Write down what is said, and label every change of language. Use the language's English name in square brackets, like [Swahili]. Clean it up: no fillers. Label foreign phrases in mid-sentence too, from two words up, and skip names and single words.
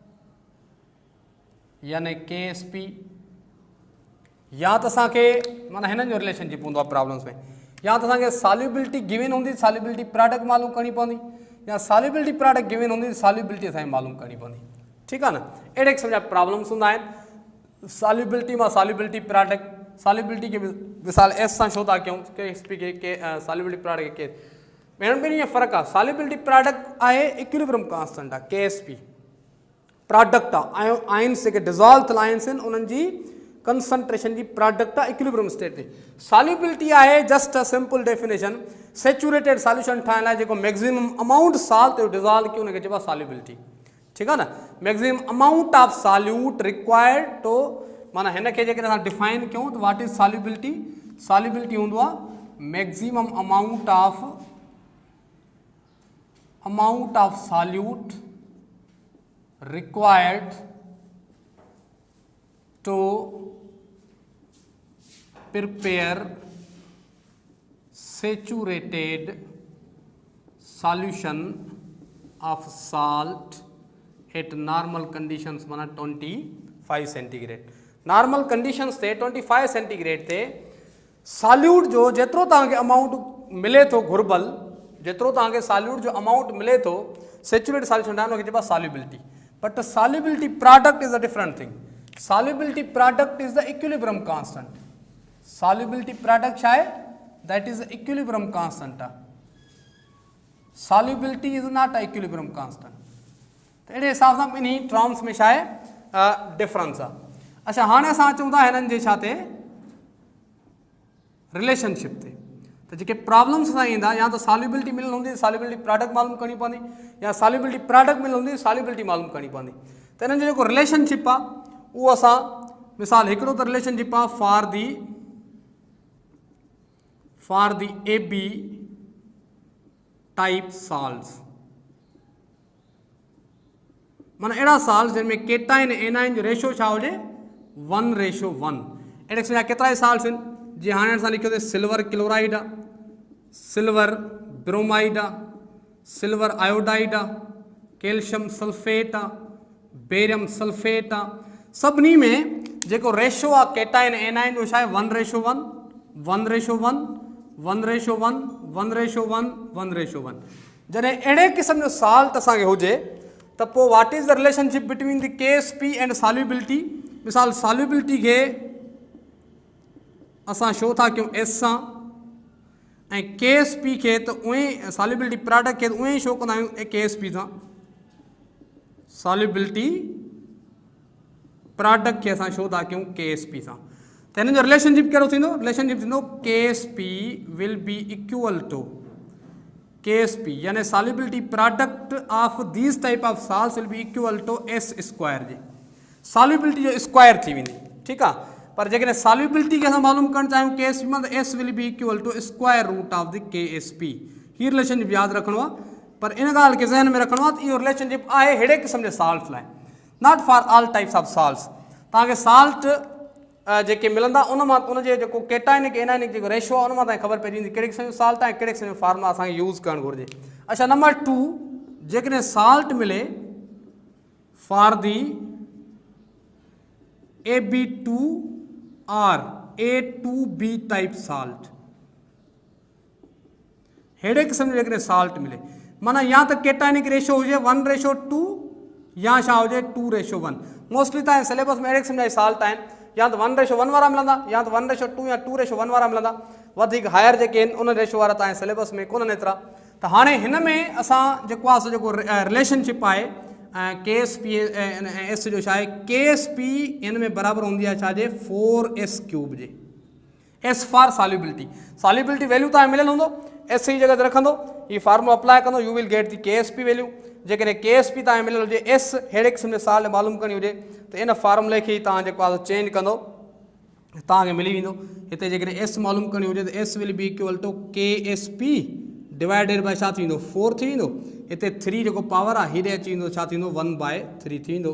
[Sindhi] यानी KSP, या त असांखे माना हिननि जो रिलेशनशिप हूंदो आहे प्रॉब्लम्स में, या त असांखे [English] solubility given [Sindhi] हूंदी, [English] solubility product [Sindhi] मालूम करणी पवंदी, या [English] solubility product given [Sindhi] हूंदी, सॉल्युबिलिटी असांखे मालूम करणी पवंदी, ठीकु आहे न। अहिड़े क़िस्म जा प्रॉब्लम्स हूंदा आहिनि। सॉल्युबिलिटी मां [English] solubility product, [Sindhi] सॉल्युबिलिटी खे मिसाल S सां छो था कयूं, KSP खे [English] solubility product [Sindhi] खे ॿिन्ही में फ़र्क़ु आहे। [English] solubility product [Sindhi] आहे [English] equilibrium constant [Sindhi] आहे, [English] KSP product [Sindhi] आहे आयन्स जेके डिज़ोल्व थियल आयन्स आहिनि उन्हनि जी कंसंट्रेशन जी प्रोडक्ट आहे [English] equilibrium state [Sindhi] ते। सॉल्युबिलिटी आहे [English] just a simple definition saturated solution [Sindhi] ठाहिण लाइ जेको [English] maximum amount salt dissolve [Sindhi] कयो उनखे चइबो आहे सॉल्युबिलिटी। [Hindi] ठीक है ना, [English] maximum amount of solute required तो [Sindhi] माना हिन खे जेकॾहिं असां डिफाइन कयूं [English] तो what is solubility. [Sindhi] सॉल्युबिलिटी हूंदो आहे [English] maximum amount of solute required to prepare saturated solution of salt at normal conditions माना 25 सेंटीग्रेड। normal conditions [Sindhi] ते 25 सेंटीग्रेड ते सॉल्यूट जो जेतिरो तव्हांखे अमाउंट मिले थो घुर्बल, जेतिरो तव्हांखे सॉल्यूट जो अमाउंट मिले थो [English] saturated solution [Sindhi] ठाहिण उनखे चइबो आहे सॉल्युबिलिटी। [English] but solubility product is a different thing. Solubility product is the equilibrium constant. Solubility product छा आहे? That is the equilibrium constant. Solubility is not a equilibrium constant. [Sindhi] तो अहिड़े हिसाब सां ॿिन्ही टर्म्स में छा आहे डिफरेंस आहे। अच्छा हाणे असां अचूं था हिननि जे छा ते रिलेशनशिप ते। त जेके प्रॉब्लम्स असां ईंदा या त सॉल्युबिलिटी मिलियल हूंदी [English] solubility product [Sindhi] मालूम करणी पवंदी, या [English] solubility product [Sindhi] मिलियल हूंदी सॉल्युबिलिटी मालूम करणी पवंदी। त हिननि जो जेको रिलेशनशिप आहे वो असां मिसाल हिकिड़ो त रिलेशनशिप आहे [English] for the AB type salts. [Sindhi] माना अहिड़ा साल्ट्स जिन में [English] cation anion [Sindhi] जो रेशो छा हुजे 1:1। अहिड़े क़िस्म जा केतिरा ई साल्ट्स आहिनि जीअं हाणे असां लिखियो [English] silver chloride [Sindhi] आहे, [English] silver bromide [Sindhi] आहे, [English] silver iodide [Sindhi] आहे, [English] calcium sulphate [Sindhi] आहे, [English] barium sulphate [Sindhi] आहे। सभिनी में जेको रेशो आहे [English] cation anion [Sindhi] जो छा आहे 1:1 1:1 1:1 1:1 1:1। जॾहिं अहिड़े क़िस्म जो साल्ट असांखे हुजे त पोइ [English] what is the relationship between the KSP and solubility. [Sindhi] मिसाल सॉल्युबिलिटी खे असां शो था कयूं S सां ऐं KSP खे त उहे [English] solubility product [Sindhi] खे उहे ई शो कंदा आहियूं KSP सां। [English] solubility product [Sindhi] खे असां शो था कयूं KSP सां। त हिन जो रिलेशनशिप कहिड़ो थींदो? रिलेशनशिप थींदो [English] KSP will be equal to KSP यानी solubility product of these type of salts will be equal to S² जे। सॉल्युबिलिटी जो स्क्वायर थी वेंदी। ठीकु आहे, पर जेकॾहिं सॉल्युबिलिटी खे असां मालूम करणु चाहियूं KSP मां त S will be equal to square root of the KSP. [Sindhi] हीअ रिलेशनशिप यादि रखिणो आहे, पर इन ॻाल्हि खे ज़हन में रखिणो आहे त इहो रिलेशनशिप आहे अहिड़े क़िस्म जे साल्ट्स लाइ, [English] not for all types of salts. [Sindhi] तव्हांखे साल्ट जेके मिलंदा उन मां उनजे जेको [English] cationic anionic [Sindhi] जेको रेशो आहे उन मां तव्हांखे ख़बर पइजी वेंदी कहिड़े क़िस्म जो साल्ट आहे, कहिड़े क़िस्म जो फार्मुला असांखे यूज़ करणु घुरिजे। अच्छा नंबर 2, जेकॾहिं साल्ट मिले [English] for the AB2 [Sindhi] और [English] A2B type salt, [Sindhi] अहिड़े क़िस्म जो जेकॾहिं साल्ट मिले माना या त [English] cationic ratio [Sindhi] हुजे 1:2 या छा हुजे 2:1। मोस्टली तव्हांजे सिलेबस में अहिड़े क़िस्म जा साल्ट आहिनि या त 1:1 वारा मिलंदा या त 1:2 या 2:1 वारा मिलंदा। वधीक हायर जेके आहिनि उन रेशो वारा तव्हांजे सिलेबस में कोन्हनि एतिरा। त हाणे हिन में असां जेको आहे जेको रिलेशनशिप आहे KSP ऐं S जो छा आहे KSP हिन में बराबरि हूंदी आहे छाजे 4S³ जे। [English] S for solubility, solubility value [Sindhi] तव्हांखे मिलियल हूंदो S जी जगह ते रखंदो हीअ फार्मूला अप्लाई कंदो [English] you will get the KSP value. [Sindhi] जेकॾहिं KSP तव्हांखे मिलियल हुजे S अहिड़े क़िस्म जे साल्ट मालूम करणी हुजे त इन फार्मूले खे तव्हां जेको आहे चेंज कंदो तव्हांखे मिली वेंदो। हिते जेकॾहिं S मालूम करणी हुजे त [English] S will be equal to KSP divided by [Sindhi] छा थी वेंदो 4 थी वेंदो। हिते 3 जेको पावर आहे हीअ अची वेंदो छा थींदो 1/3 थी वेंदो।